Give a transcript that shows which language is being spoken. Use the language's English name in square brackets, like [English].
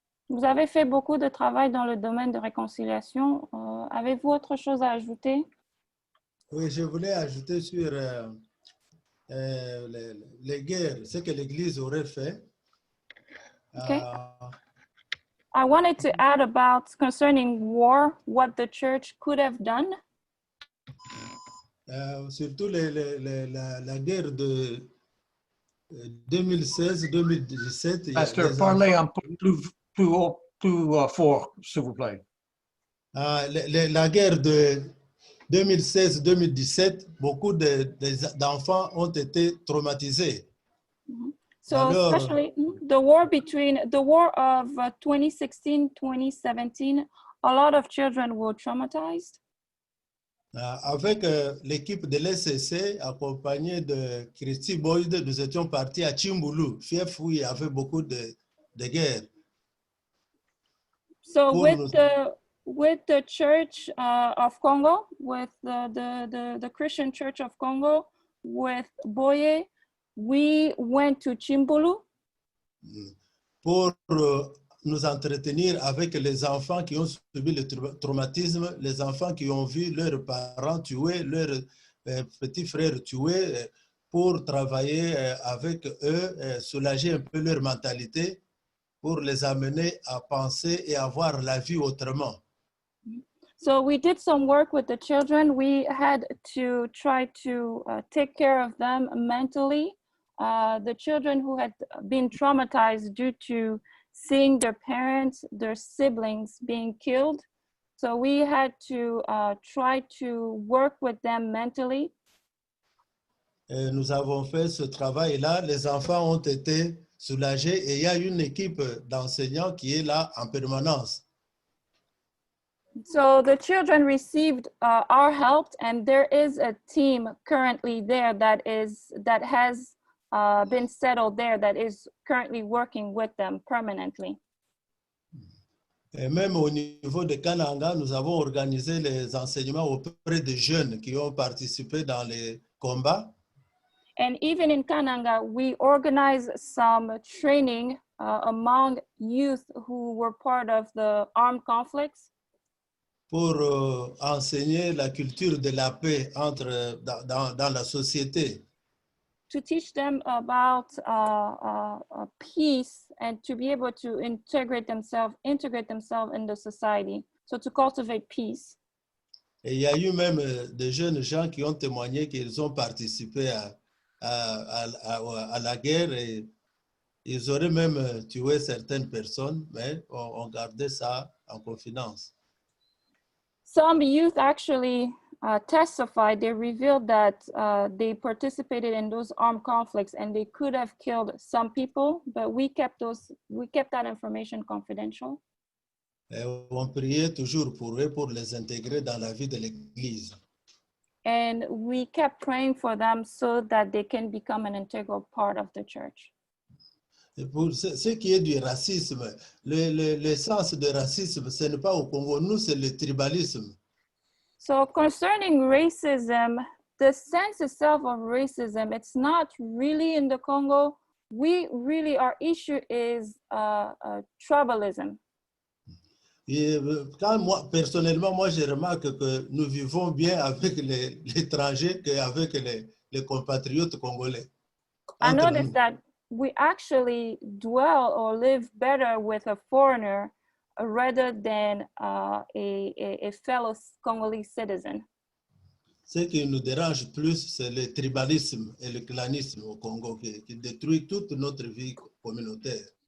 [French] Vous avez fait beaucoup de travail dans le domaine de réconciliation. Avez-vous autre chose à ajouter? Oui, je voulais ajouter sur les guerres, ce que l'Église aurait fait. [English] Okay. I wanted to add about concerning war, what the church could have done. [French] Surtout la guerre de 2016-2017. Pasteur, parlez un peu plus fort, s'il vous plaît. La guerre de 2016-2017, beaucoup d'enfants ont été traumatisés. [English] So [French] Alors, [English] especially the war of 2016-2017, a lot of children were traumatized. [French] avec l'équipe de l'SCC, accompagnée de Christy Boyd, nous étions partis à Chimbulu, fief où il y avait beaucoup de guerres. [English] So [French] Pour [English] with the Church of Congo, with the Christian Church of Congo, with Boye, we went to Chimbulu. [French] Pour nous entretenir avec les enfants qui ont subi le traumatisme, les enfants qui ont vu leurs parents tués, leurs petits frères tués, pour travailler avec eux, soulager un peu leur mentalité, pour les amener à penser et à voir la vie autrement. [English] So we did some work with the children. We had to try to take care of them mentally. The children who had been traumatized due to seeing their parents, their siblings being killed. So we had to try to work with them mentally. [French] Et nous avons fait ce travail-là. Les enfants ont été soulagés et il y a une équipe d'enseignants qui est là en permanence. [English] So the children received our help, and there is a team currently there that has been settled there, that is currently working with them permanently. [French] Et même au niveau de Kananga, nous avons organisé les enseignements auprès des jeunes qui ont participé dans les combats. [English] And even in Kananga, we organized some training among youth who were part of the armed conflicts. [French] Pour enseigner la culture de la paix dans la société. [English] To teach them about peace and to be able to integrate themselves in the society. So to cultivate peace. [French] Et il y a eu même des jeunes gens qui ont témoigné qu'ils ont participé à la guerre et ils auraient même tué certaines personnes, mais on gardait ça en confidence. [English] Some youth actually testified. They revealed that they participated in those armed conflicts and they could have killed some people, but we kept that information confidential. [French] Et on priait toujours pour eux pour les intégrer dans la vie de l'Église. [English] And we kept praying for them so that they can become an integral part of the church. [French] Et pour ce qui est du racisme, l'essence du racisme, ce n'est pas au Congo, nous c'est le tribalisme. [English] So concerning racism, the sense itself of racism, it's not really in the Congo. Our issue is tribalism. [French] Et personnellement, je remarque que nous vivons bien avec l'étranger qu'avec les compatriotes congolais. [English] I noticed that we actually dwell or live better with a foreigner rather than a fellow Congolese citizen. [French] Ce qui nous dérange plus, c'est le tribalisme et le clanisme au Congo qui détruit toute notre vie communautaire.